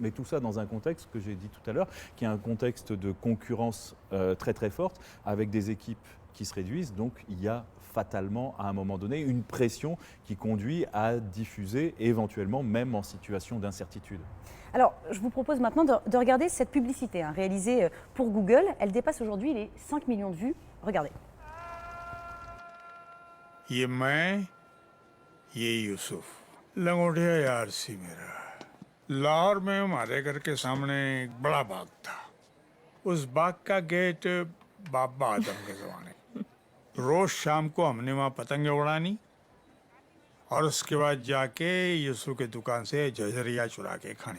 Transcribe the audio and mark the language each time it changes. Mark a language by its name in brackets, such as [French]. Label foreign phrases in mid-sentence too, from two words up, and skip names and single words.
[French] Mais tout ça dans un contexte que j'ai dit tout à l'heure, qui est un contexte de concurrence très très forte, avec des équipes qui se réduisent. Donc il y a fatalement à un moment donné une pression qui conduit à diffuser, éventuellement même en situation d'incertitude. Alors, je vous propose maintenant de regarder cette publicité réalisée pour Google. Elle dépasse aujourd'hui les 5 millions de vues. Regardez. [Hindi] ये मैं ये यूसुफ लंगोटिया यार सी मेरा लाहौर में हमारे घर के सामने एक बड़ा बाग था। उस बाग का गेट बाबा आदम के जमाने। रोज शाम को हमने वहाँ पतंगे उड़ानी और उसके बाद जाके यूसुफ के दुकान से झझरिया चुरा के खानी।